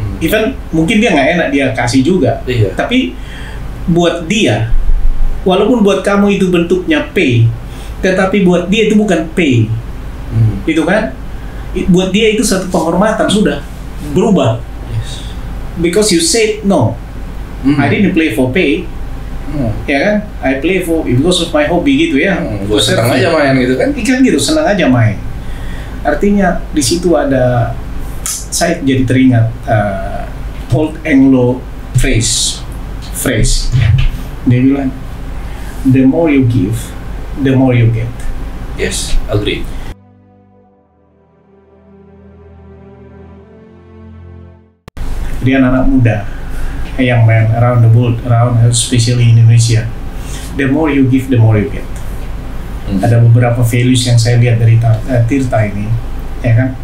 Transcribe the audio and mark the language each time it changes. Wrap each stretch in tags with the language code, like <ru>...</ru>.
<id>Even mungkin dia nggak enak dia kasih juga, tapi buat dia, walaupun buat kamu itu bentuknya pay, tetapi buat dia itu bukan pay, itu kan? Buat dia itu satu penghormatan sudah berubah.</id> <en>Because you said no, I didn't play for pay,</en> <id>ya kan?</id> <en>I play for because of my hobby</en> <id>gitu ya. Gue senang aja main gitu kan? Ikan gitu, senang aja main. Artinya di situ ada, saya jadi teringat</id> <en>old Anglo phrase.</en> <id>Dia bilang,</id> <en>the more you give, the more you get. Yes, agree.</en> <id>Dia anak muda yang main</id> <en>around the world, especially in Indonesia. The more you give, the more you get.</en> <id>Ada beberapa values yang saya lihat dari Tirta ini, ya kan?</id>